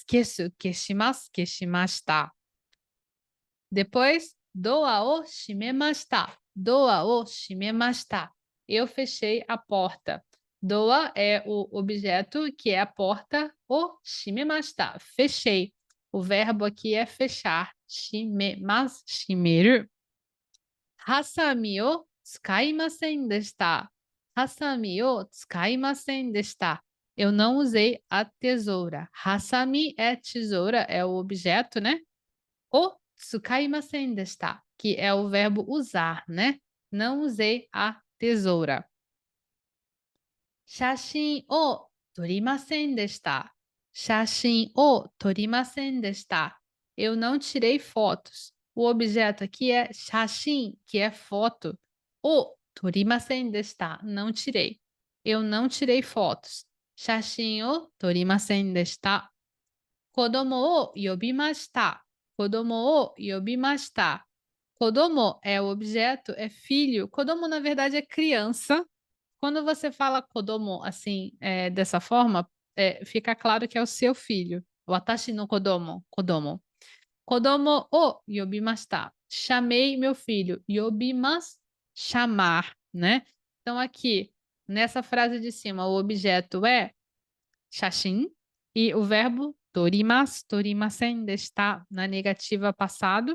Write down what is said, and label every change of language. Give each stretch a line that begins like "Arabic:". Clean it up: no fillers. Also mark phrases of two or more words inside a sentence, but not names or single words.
Japanese: 消す、消します、消しました. Depois, ドアを閉めました. ドアを閉めました.
Portuguese: Eu fechei a porta. Doa é o objeto que é a porta.
Japanese: を閉めました.
Portuguese: Fechei. O verbo aqui é fechar.
Japanese: 閉めます、閉める. はさみを使いませんでした. はさみを使いませんでした.
Portuguese: Eu não usei a tesoura. Hasami é tesoura, é o objeto, né?
Japanese: を使いませんでした,
Portuguese: que é o verbo usar, né? Não usei a tesoura.
Japanese: 写真を撮りませんでした. 写真を撮りませんでした.
Portuguese: Eu não tirei fotos. O objeto aqui é shashin, que é foto.
Japanese: を撮りませんでした.
Portuguese: Não tirei. Eu não tirei fotos.
Japanese: 写真を撮りませんでした. 子供を呼びました。子供を呼びました.
Portuguese: Kodomo é o objeto, é filho. Kodomo, na verdade, é criança. Quando você fala kodomo assim, dessa forma, fica claro que é o seu filho.
Japanese: 私の子供、子供. 子供を呼びました.
Portuguese: Chamei meu filho. Yobimasu, chamar, né? Então, aqui, nessa frase de cima, o objeto é shashin e o verbo
Japanese: 撮ります、撮りません
Portuguese: está na negativa passado.